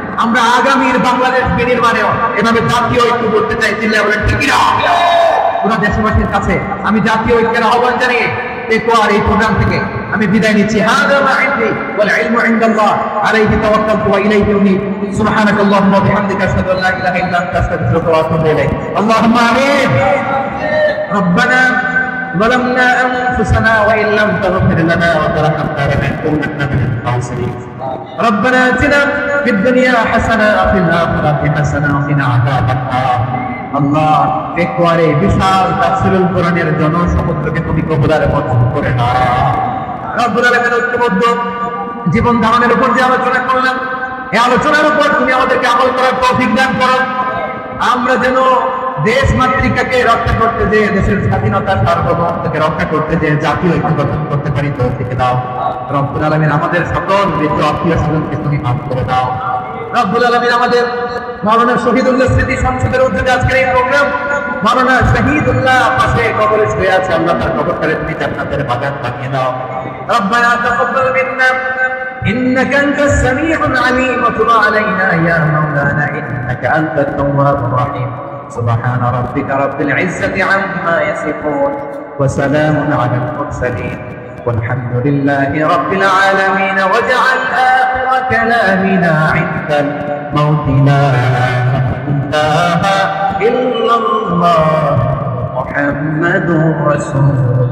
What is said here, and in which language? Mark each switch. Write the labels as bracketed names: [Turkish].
[Bangla] আমরা আগামীর বাংলাদেশ বিনির্মাণেও এভাবে জাতীয় ঐক্য করতে চাই, চিল্লায় বলেন ঠিক কিনা? পুরো দেশবাসীর কাছে আমি জাতীয় ঐক্যের আহ্বান জানিয়ে পেকুয়ার এই প্রোগ্রাম থেকে আমি বিদায় নিচ্ছি। [Arabic] হাযা মা ইনদি ওয়াল ইলমু ইনদাল্লাহ আলাইহি তাওয়াক্কালতু ওয়া ইলাইহি উনীব। সুবহানাকাল্লাহুম্মা ওয়া বিহামদিকা আশহাদু আল্লা ইলাহা ইল্লা আনতা আস্তাগফিরুকা ওয়া আতুবু ইলাইক। আল্লাহুম্মা আমিন। রব্বানা ظلمنا أنفسنا وإن لم تغفر لنا وترحمنا لنكونن من الخاسرين. ربنا آتنا في الدنيا حسنة وفي الآخرة حسنة وقنا عذاب النار. [Bangla] আল্লাহ, পেকুয়ারে বিশাল তাফসীরুল কোরআনের জনসমুদ্রকে তুমি কবুলারে মঞ্জুর করে নাও। রব্বুল আলামিন ঐক্যবদ্ধ জীবন ধারণের উপর যে আলোচনা করলাম, এই আলোচনার উপর তুমি আমাদেরকে আমল করার তৌফিক দান করো। আমরা যেন দেশ মাতৃকাকে রক্ষা করতে যে, দেশের স্বাধীনতা সার্বভৌমত্বকে রক্ষা করতে যে জাতীয় ঐক্য গঠন করতে পারি তৌফিক দাও। রব্বুল আলামিন আমাদের সকল মৃত আত্মীয় স্বজনকে তুমি মাফ করে দাও। রব্বুল আলামিন আমাদের মাওলানা শহীদুল্লাহ স্মৃতি সংসদের উদ্যোগে আজকের এই প্রোগ্রাম, মাওলানা শহীদুল্লাহ পাশে কবরে শুয়ে আছে, আল্লাহ তার কবরটারে তুমি জান্নাতের বাগান বানিয়ে দাও। [Arabic] রব্বানা তাকাব্বাল মিন্না إنك أنت السميع العليم وتب علينا يا مولانا إنك أنت التواب الرحيم سبحان ربك رب العزة عما يصفون وسلام على المرسلين والحمد لله رب العالمين واجعل آخر كلامنا عند الموت لا إله إلا الله محمد رسول